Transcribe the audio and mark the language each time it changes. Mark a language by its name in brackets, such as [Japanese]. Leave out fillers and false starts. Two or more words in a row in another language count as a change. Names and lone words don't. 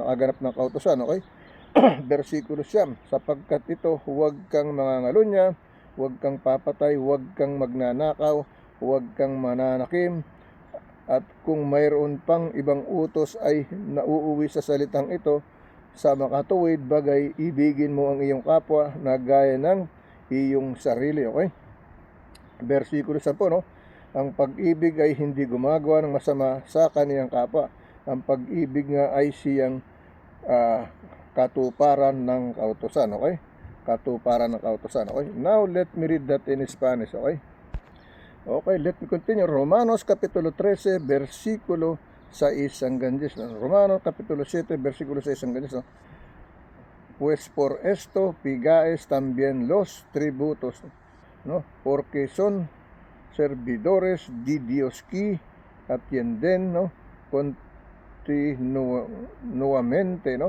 [Filipino] Nakaganap ng kautusan, okay? Versikulo 9, sapagkat ito, huwag kang mangangalunya, huwag kang papatay, huwag kang magnanakaw, huwag kang mananakim, at kung mayroon pang ibang utos ay nauuwi sa salitang ito, sa makatuwid bagay, ibigin mo ang iyong kapwa na gaya ng iyong sarili, okay? Versikulo 10, no? Ang pag-ibig ay hindi gumagawa ng masama sa kaniyang kapwa. Ang pag-ibig nga ay siyang katuparan ng kautusan, okay? Katuparan ng kautusan, okay? [English] Now, let me read that in Spanish, okay? Okay, let me continue. [Filipino] Romanos Kapitulo 13, versikulo 6 hanggang 10. Romanos Kapitulo 7, versikulo 6 hanggang 10. [Spanish] Pues por esto pigáis también los tributos, ¿no? Porque son servidores de Dios que atienden, ¿no? Continuamente, ¿no?